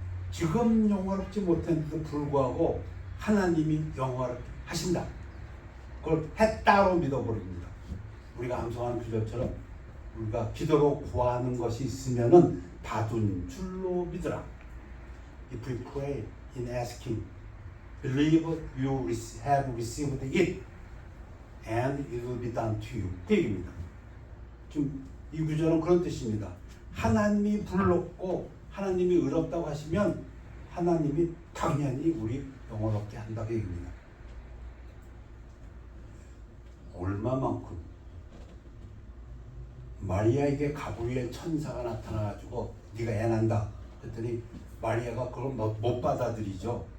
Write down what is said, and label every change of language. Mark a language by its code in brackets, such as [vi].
[ko] 지금 영화롭지 못했는데도 불구하고 하나님이 영화롭게 하신다. 그걸 했다로 믿어버립니다. 우리가 암송하는 구절처럼 우리가 기도로 구하는 것이 있으면은 받은 줄로 믿으라. [en] If we pray in asking, believe you have received it, and it will be done to you. [ko] 그 얘기입니다. 지금 이 구절은 그런 뜻입니다. 하나님이 불렀고 하나님이 의롭다고 하시면 하나님이 당연히 우리 영원롭게 한다고 얘기입니다. 얼마만큼 마리아에게 가브리엘 천사가 나타나가지고 네가 애 난다 그랬더니 마리아가 그걸 못 받아들이죠.